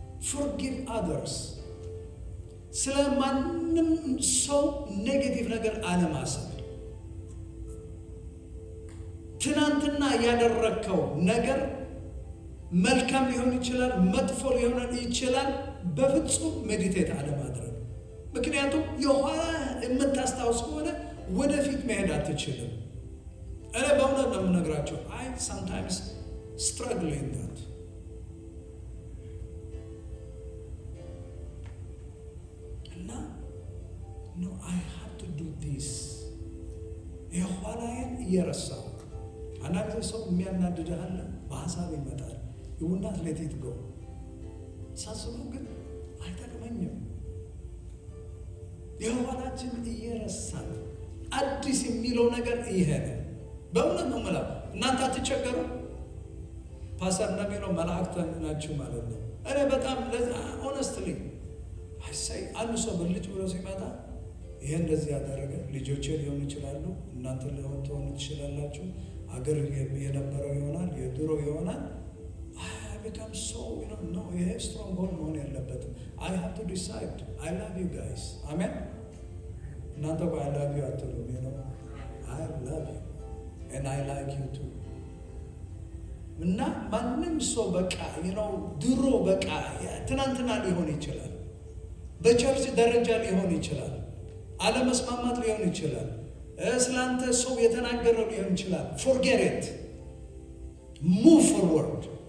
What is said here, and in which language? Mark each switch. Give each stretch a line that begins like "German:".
English: forgive others.
Amharic: ስለማንም ሰው ኔጌቲቭ ነገር አለማሰብ። ትናንትና ያደረከው ነገር መልካም ሊሆን ይችላል፣ መጥፎ ሊሆን ይችላል። በፍጹም ሜዲቴት አለማድረግ። ምክንያቱም የኋላ የምታስታውስ ከሆነ ወደፊት መሄድ አትችልም። እኔ በእውነት ነው የምነግራቸው።
English: I sometimes struggle in that. እና no, I have to do this.
Amharic: የኋላዬን እየረሳሁ አንዳንድ ሰው የሚያናድድህ አለ፣ በሀሳብ ይመጣል።
English: You will not let it go.
Amharic: ሳስበው ግን አይጠቅመኝም። የኋላችን እየረሳን አዲስ የሚለው ነገር ይሄ ነው። በእውነት ነው የምለው። እናንተ አትቸገሩ። ፓስተር እንደሚለው መላእክት ናችሁ ማለት ነው። እኔ በጣም ሆነስትሊ አይሳይ አንድ ሰው ብልጭ ብሎ ሲመጣ ይሄ እንደዚህ ያደረገ ልጆቼ ሊሆኑ ይችላሉ፣ እናንተ ልትሆኑ ትችላላችሁ፣ አገር የነበረው ይሆናል፣ የድሮ ይሆናል።
English: become so, no, you have strong hold
Amharic: መሆን የለበትም።
English: I have to decide. I love you guys. Amen.
Amharic: እናንተ
English: I love you
Amharic: አትሉም።
English: I love you and I like you too.
Amharic: እና ማንም ሰው በቃ ድሮ በቃ ትናንትና ሊሆን ይችላል፣ በቸርች ደረጃ ሊሆን ይችላል፣ አለመስማማት ሊሆን ይችላል፣ ስላንተ ሰው የተናገረው ሊሆን ይችላል።
English: forget it, move forward.